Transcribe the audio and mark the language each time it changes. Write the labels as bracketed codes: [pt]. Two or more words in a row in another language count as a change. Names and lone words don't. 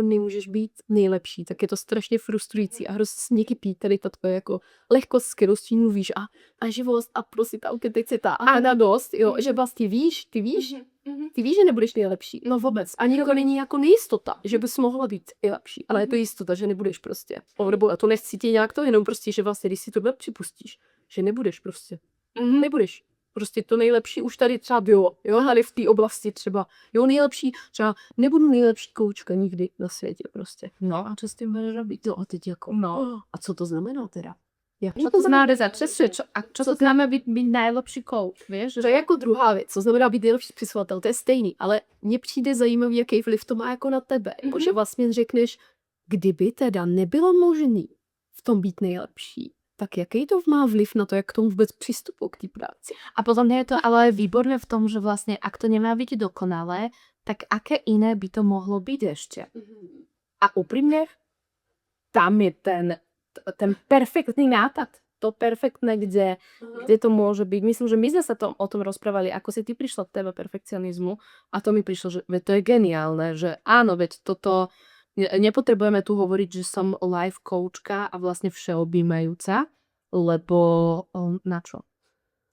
[cs] nemůžeš být nejlepší, tak je to strašně frustrující a hrozně se někdy pít tady ta tvoje jako lehkost, s kterou s tím mluvíš a živost a prostě ta autenticita a radost, jo, že vlastně ty víš, že nebudeš nejlepší, no vůbec, ani to není jako nejistota, že bys mohla být nejlepší, ale je to jistota, že nebudeš prostě, nebo to nechcítí nějak to, jenom prostě, že vlastně, když si to připustíš, že nebudeš prostě, nebudeš. Prostě to nejlepší už tady třeba bylo, jo, tady v té oblasti třeba, jo, nejlepší, třeba nebudu nejlepší koučka nikdy na světě prostě. No a co s tím budeš robiť? No a teď jako, no, a co to znamená teda? [sk] Čo to znamená čo to znamená byť najlepší coach, vieš? [cs] To je jako druhá věc, co znamená být nejlepší spisovatel, to je stejný, ale mně přijde zajímavý, jaký vliv to má jako na tebe, že vlastně řekneš, kdyby teda nebylo možný v tom být nejlepší, tak jaký to má vliv na to, jak k tomu vůbec přistupují k té práci? [sk] A podľa mňa je to ale výborné v tom, že vlastne ak to nemá byť dokonalé, tak aké iné by to mohlo byť ešte? A úprimne, tam je ten perfektný nápad. To perfektné, kde to môže byť. Myslím, že my sme sa o tom rozprávali, ako si ty prišla k téme perfekcionizmu a to mi prišlo, že to je geniálne, že áno, veď toto nepotrebujeme tu hovoriť, že som [en] life coachka [sk] a vlastne všeobjímajúca, lebo na čo?